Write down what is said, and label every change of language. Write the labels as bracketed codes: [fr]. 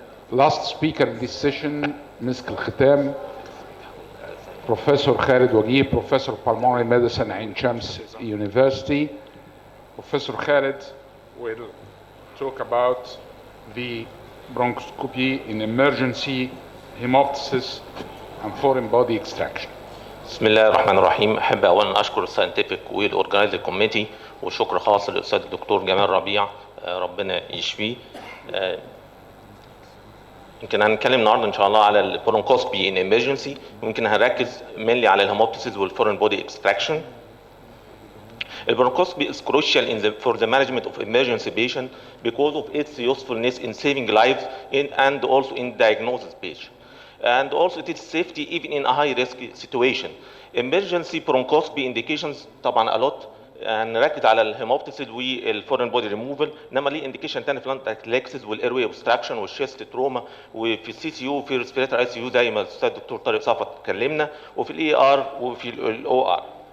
[en] Last speaker in this session, [ar] مسك الختام, [en] Professor Khalid Wagib, Professor of Pulmonary Medicine at Ain Shams University. Professor Khalid will talk about the bronchoscopy in emergency hemoptysis and foreign body extraction. بسم الله الرحمن الرحيم. [ar] احب اولا اشكر الساينتفك والاورجنايزنج كوميتي، وشكر خاص للاستاذ الدكتور جمال ربيع، ربنا يشفيه. يمكن هنتكلم النهارده ان شاء الله على البرونكوسكوبي ان ايمرجنسي، ويمكن هنركز mainly على الهيموبتيسيس والفورين بودي اكستراكشن. [en] البرونكوسكوبي is crucial for the management of emergency patient because of its usefulness in saving lives and also in diagnosis patient. And also it is safety even in a high risk situation. Emergency bronchoscopy indications [ar] طبعا [en] a lot، [ar] نركز على الهيموبتيسيس والفورين بودي ريموفال، انما ليه انديكيشن تاني في الانتاكليكسيس والايروي اوبستراكشن والشيست تروما، وفي السي سي يو وفي ريسبيراتوري اي سي يو زي ما الاستاذ الدكتور طارق صفت اتكلمنا، وفي الاي ار وفي الاو ار.